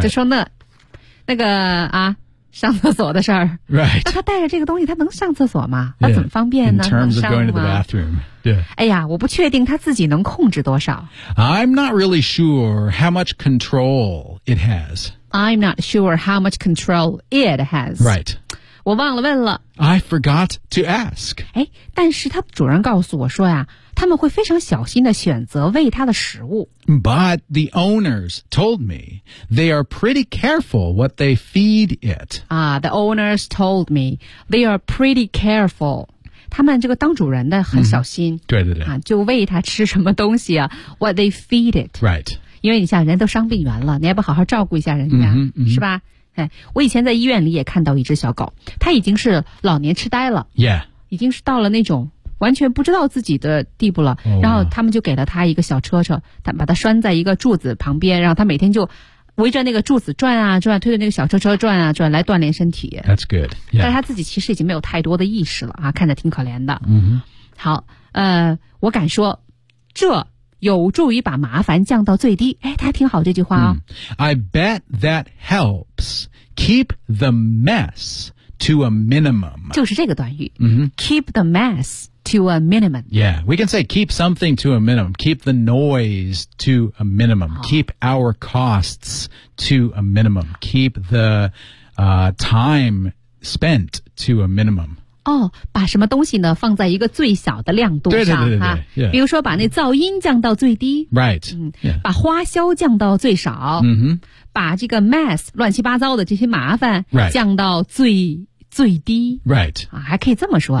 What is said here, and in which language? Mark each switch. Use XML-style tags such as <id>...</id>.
<zh>就说那个啊上厕所的事儿</zh> <en>，right？</en> <zh>那他带着这个东西，他能上厕所吗？他怎么方便呢</zh> <en>？In terms of going to the bathroom， 对。</en> <zh>哎呀，我不确定他自己能控制多少。</zh> <en>I'm not really sure how much control it has。 I'm not sure how much control it has. Right.</en> <zh>我忘了问了。</zh> <en>I forgot to ask.</en> <zh>哎，但是他主人告诉我说呀，他们会非常小心地选择喂他的食物。</zh> <en>But the owners told me they are pretty careful what they feed it. The owners told me they are pretty careful.</en> <zh>他们这个当主人的很小心、对对对、就喂他吃什么东西啊</zh> <en>What they feed it Right</en> <zh>因为你像人都伤病员了你还不好好照顾一下人家、是吧、我以前在医院里也看到一只小狗它已经是老年痴呆了</zh> <en>Yeah</en> <zh>已经是到了那种完全不知道自己的地步了、然后他们就给了他一个小车他把它拴在一个柱子旁边然后他每天就围着那个柱子转啊转推着那个小车车转啊转来锻炼身体</zh> <en>That's good、yeah.</en> <zh>但是他自己其实已经没有太多的意识了啊，看着挺可怜的、 mm-hmm. 好我敢说这有助于把麻烦降到最低哎，他挺好这句话哦、</zh> <en>I bet that helps keep the mess to a minimum</en> <zh>就是这个短语、 mm-hmm.</zh> <en>keep the mess to a minimum Yeah, we can say keep something to a minimum keep the noise to a minimum、keep our costs to a minimum keep the、time spent to a minimum</en> <zh>哦、把什么东西呢放在一个最小的亮度上对对对对、比如说把那噪音降到最低</zh> <en>Right、</en> <zh>把花销降到最少、把这个 mess 乱七八糟的这些麻烦、</zh> <en>right.</en> <zh>降到最最低</zh> <en>Right、</en> <zh>还可以这么说</zh>